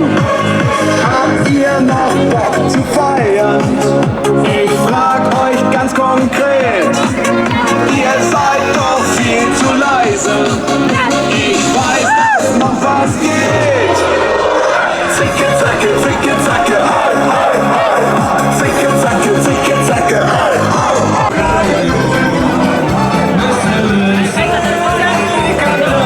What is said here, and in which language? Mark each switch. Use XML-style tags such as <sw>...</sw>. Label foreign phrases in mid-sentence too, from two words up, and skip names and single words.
<de>Habt ihr noch Bock zu feiern? Ich frag euch ganz konkret, ihr seid doch viel zu leise. Ich weiß, dass noch was geht. Zicke, zacke, zicke, zacke, hei, hei, hei. Zicke, zacke, zicke, zacke, hei, hei.</de>